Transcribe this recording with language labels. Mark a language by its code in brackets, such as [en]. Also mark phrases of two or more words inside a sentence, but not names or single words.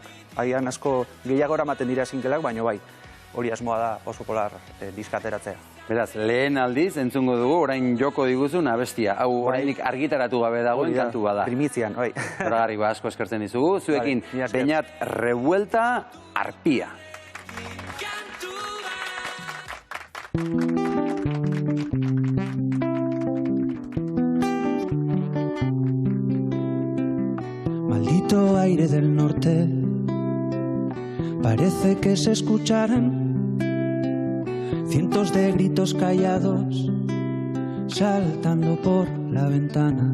[eu] Agian asko gehiago eramaten dira singleak, baina bai, hori asmoa da oso polar diska ateratzea. Beraz, lehen aldiz entzungo dugu, orain joko diguzun abestia. Hau orainik argitaratu gabe dagoen kantu bada. Primizian, bai. Horagarri asko eskertzen dizugu. Zuekin, Beñat Revuelta, Arpia. [es] Maldito aire del norte, parece que se escucharan cientos de gritos callados saltando por la ventana.